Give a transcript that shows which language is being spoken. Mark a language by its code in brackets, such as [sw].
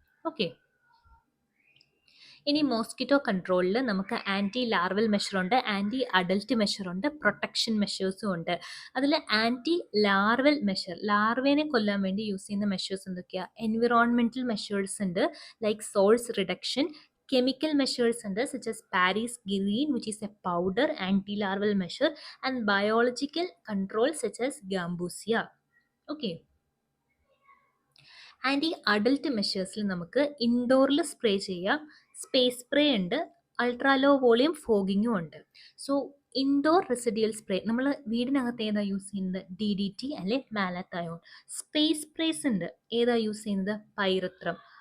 [ml] Okay, ഇനി mosquito കൺട്രോളിൽ നമുക്ക് anti larval മെഷറുണ്ട്, anti adult മെഷറുണ്ട്, protection മെഷേഴ്സും ഉണ്ട്. അതിൽ ആൻറ്റി ലാർവൽ മെഷർ, ലാർവേനെ കൊല്ലാൻ വേണ്ടി യൂസ് ചെയ്യുന്ന മെഷേഴ്സ് എന്തൊക്കെയാണ്? [en] Environmental measures ഉണ്ട്, like source reduction. Chemical measures ഉണ്ട്, such as Paris green which is a powder anti-larval measure, and biological control such as Gambusia. Okay. [ml] Anti adult മെഷേഴ്സിൽ നമുക്ക് ഇൻഡോറിൽ spray ചെയ്യാം, space spray ഉണ്ട്, ultra low volume ഫോഗിങ്ങും ഉണ്ട്. So indoor residual spray നമ്മൾ വീടിനകത്ത് ഏതാ use ചെയ്യുന്നത്? DDT അല്ലെ മാലത്തയോൺ. സ്പേസ് സ്പ്രേസ് ഉണ്ട്, ഏതാ യൂസ് ചെയ്യുന്നത്? പൈറത്രം.